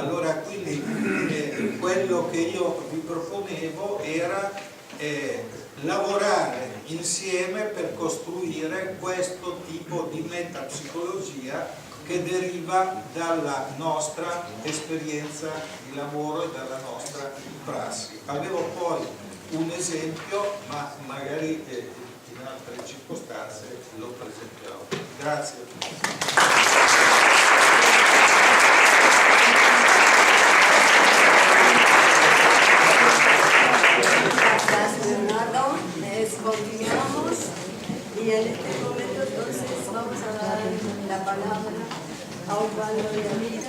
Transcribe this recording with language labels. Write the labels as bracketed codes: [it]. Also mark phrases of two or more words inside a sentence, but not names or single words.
[it] Allora, quindi quello che io vi proponevo era lavorare insieme per costruire questo tipo di metapsicologia che deriva dalla nostra esperienza di lavoro e dalla nostra prassi. Avevo poi un esempio, ma magari in altre circostanze lo presenterò. Grazie. [es] Gracias, Leonardo. Continuamos y en este momento entonces vamos a dar la palabra a Osvaldo y a Mira.